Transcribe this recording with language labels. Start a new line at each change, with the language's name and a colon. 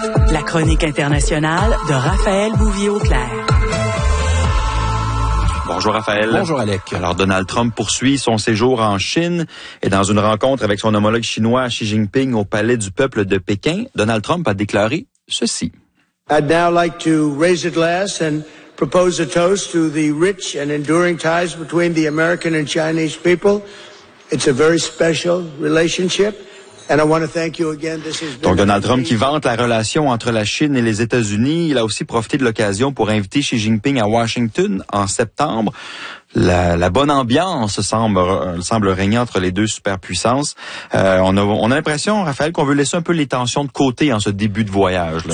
French: La chronique internationale de Raphaël Bouvier-Auclair. Bonjour Raphaël. Bonjour Alec. Alors Donald Trump poursuit son séjour en Chine et dans une rencontre avec son homologue chinois Xi Jinping au Palais du Peuple de Pékin, Donald Trump a déclaré ceci.
English: I'd now like to raise a glass and propose a toast to the rich and enduring ties between the American and Chinese people. It's a very special relationship. And I want to thank you again. This has been
French: Donc Donald Trump qui vante la relation entre la Chine et les États-Unis, il a aussi profité de l'occasion pour inviter Xi Jinping à Washington en septembre. La bonne ambiance semble régner entre les deux superpuissances. On a l'impression, Raphaël, qu'on veut laisser un peu les tensions de côté en ce début de voyage-là.